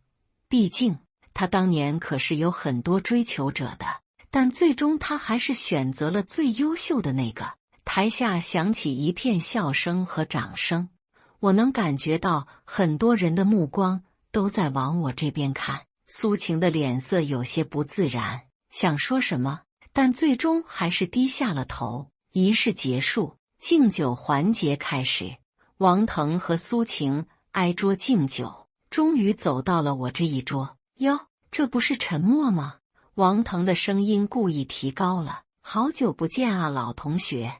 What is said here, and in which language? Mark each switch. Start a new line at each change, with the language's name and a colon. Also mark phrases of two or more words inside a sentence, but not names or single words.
Chinese: 畢竟他當年可是有很多追求者的，但最終他還是選擇了最優秀的那个。台下響起一片笑聲和掌聲，我能感覺到很多人的目光都在往我這邊看。蘇晴的臉色有些不自然，想說什麼，但最終還是低下了頭。儀式結束，敬酒環節開始。王騰和蘇晴挨桌敬酒，終於走到了我這一桌。喲，這不是陳默嗎？王騰的聲音故意提高了。好久不見啊，老同學。